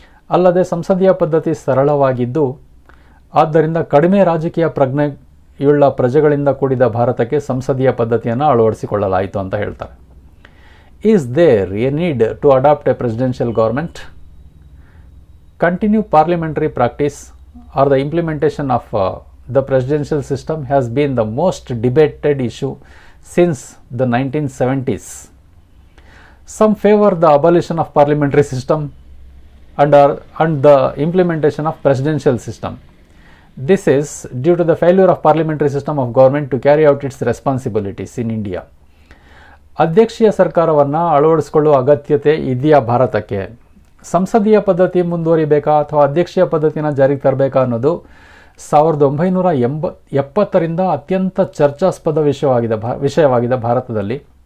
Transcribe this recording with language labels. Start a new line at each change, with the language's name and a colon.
Kannada: ಅಲ್ಲದೆ ಸಂಸದೀಯ ಪದ್ಧತಿ ಸರಳವಾಗಿದ್ದು ಆದ್ದರಿಂದ ಕಡಿಮೆ ರಾಜಕೀಯ ಪ್ರಜ್ಞೆಯುಳ್ಳ ಪ್ರಜೆಗಳಿಂದ ಕೂಡಿದ ಭಾರತಕ್ಕೆ ಸಂಸದೀಯ ಪದ್ಧತಿಯನ್ನು ಅಳವಡಿಸಿಕೊಳ್ಳಲಾಯಿತು ಅಂತ ಹೇಳ್ತಾರೆ.
English: Is there a need to adopt a presidential government? Continue parliamentary practice or the implementation of the presidential system has been the most debated issue since the 1970s. Some favor the abolition of parliamentary system and the implementation of presidential system. This is due to the failure of parliamentary system of government to carry out its responsibilities in India.
Kannada: ಅಧ್ಯಕ್ಷೀಯ ಸರ್ಕಾರವನ್ನು ಅಳವಡಿಸಿಕೊಳ್ಳುವ ಅಗತ್ಯತೆ ಇದೆಯಾ ಭಾರತಕ್ಕೆ? ಸಂಸದೀಯ ಪದ್ಧತಿ ಮುಂದುವರಿಬೇಕಾ ಅಥವಾ ಅಧ್ಯಕ್ಷೀಯ ಪದ್ಧತಿನ ಜಾರಿಗೆ ತರಬೇಕಾ ಅನ್ನೋದು 1970ರಿಂದ ಅತ್ಯಂತ ಚರ್ಚಾಸ್ಪದ ವಿಷಯವಾಗಿದೆ ಭಾರತದಲ್ಲಿ.